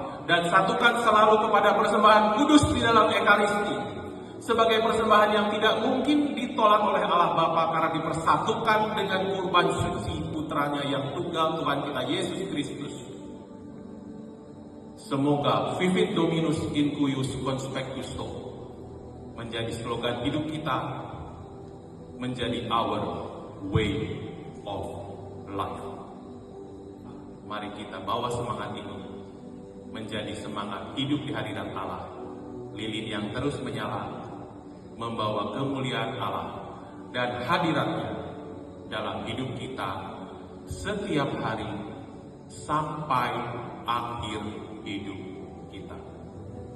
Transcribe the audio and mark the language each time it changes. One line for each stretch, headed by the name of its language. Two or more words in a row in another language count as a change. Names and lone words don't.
Indonesian: Dan satukan selalu kepada persembahan kudus di dalam Ekaristi. Sebagai persembahan yang tidak mungkin ditolak oleh Allah Bapa karena dipersatukan dengan kurban suci putranya yang tunggal, Tuhan kita Yesus Kristus. Semoga
Latin: Vivit Dominus in cuius conspectus tuo
Indonesian: menjadi slogan hidup kita, menjadi
English: our way of life.
Indonesian: Mari kita bawa semangat ini menjadi semangat hidup di hadirat Allah, lilin yang terus menyala, membawa kemuliaan Allah dan hadiratnya dalam hidup kita setiap hari sampai akhir hidup kita.